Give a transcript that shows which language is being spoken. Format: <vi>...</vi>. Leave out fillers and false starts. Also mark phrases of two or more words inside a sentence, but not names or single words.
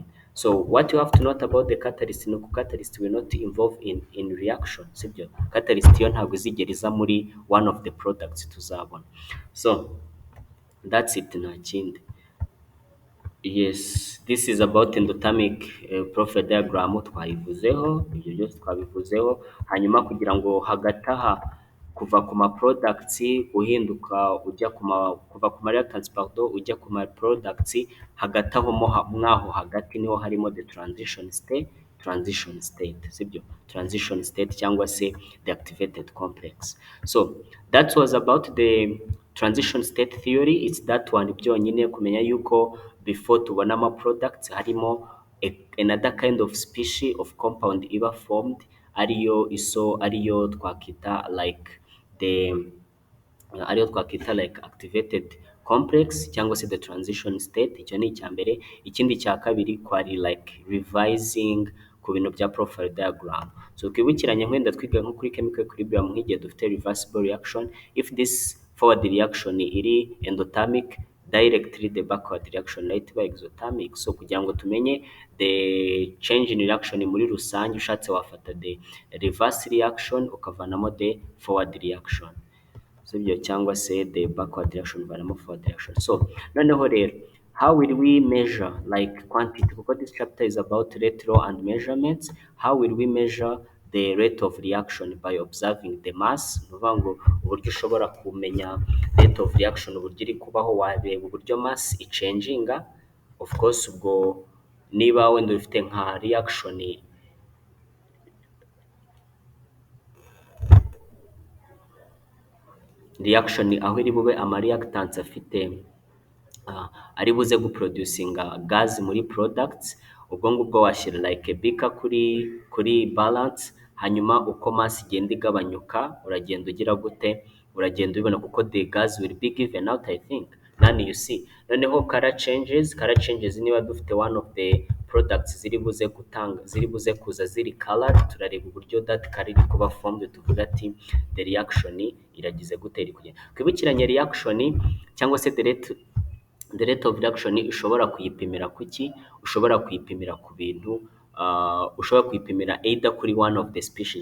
<en>So what you have to note about the catalyst, no catalyst will not involve in reaction,</en> <rw>sibyo. Catalyst yo ntabwo izigera iza muri</rw> <en>one of the products</en> <rw>tuzabona.</rw> <en>So that's it,</en> <rw>nta kindi.</rw> <en>Yes, this is about endothermic profile diagram,</en> <rw>twayivuzeho, ibyo byose twabivuzeho. Hanyuma kugira ngo hagati aha kuva ku ma products uhinduka ujya kuva ku ma reactants pardon ujya ku ma products, hagati aho mwaho hagati niho harimo</rw> <en>the transition state,</en> <rw>sibyo,</rw> <en>transition state</en> <rw>cyangwa se</rw> <en>the activated complex. So that was about the transition state theory. It's that one</en> <rw>byonyine kumenya yuko</rw> <en>before</en> <rw>tubona ama</rw> <en>products harimo another kind of species of compound iba formed,</en> <rw>ariyo twakita</rw> <en>like activated complex</en> <rw>cyangwa se</rw> <en>the transition state.</en> <rw>Icyo ni icya mbere. Ikindi cya kabiri kwari like revising ku bintu bya</rw> <en>profile diagram. So</en> <rw>twibukiranye wenda twiga nko kuri</rw> <en>chemical equilibrium</en> <rw>nk'igihe dufite</rw> <en>reversible reaction, if this forward reaction iri endothermic, directly the backward reaction right by exothermic. So</en> <rw>kugira ngo tumenye</rw> <en>the change in reaction</en> <rw>muri rusange, ushatse wafata</rw> <en>the reverse reaction ukavanamo the forward reaction,</en> <rw>sibyo, cyangwa se</rw> <en>the backward reaction uvanamo forward reaction. So</en> <rw>noneho rero</rw> <en>how will we measure like quantity, because this chapter is about rate law and measurements. How will we measure the rate of reaction? By observing the mass.</en> <rw>Ni ukuvuga ngo uburyo ushobora kumenya</rw> <en>rate of reaction</en> <rw>uburyo iri kubaho, wareba uburyo mass ichanginga. Of course ubwo niba wenda ufite nka reaction aho iri bube ama reactants afite ari buze guproducinga gas muri products, ubwo ngubwo washyira</rw> <en>like a beaker</en> <rw>kuri balance, hanyuma uko mass igenda igabanyuka uragenda ugira gute, uragenda ubibona kuko</rw> <en>the gas will be given out, I think. None you see,</en> <rw>noneho</rw> <en>color changes</en> <rw>niba dufite</rw> <en>one of the products</en> <rw>ziri buze kuza ziri colored, turareba uburyo</rw> <en>that color</en> <rw>iri kuba formed, tuvuga ati</rw> <en>the reaction</en> <rw>iragize gute, iri kugenda. Twibukiranye reaction cyangwa se</rw> <en>the rate of reaction</en> <rw>ushobora kuyipimira kuki, ushobora kuyipimira ku bintu ushobora kuyipimira either kuri</rw> <en>one of the species.</en>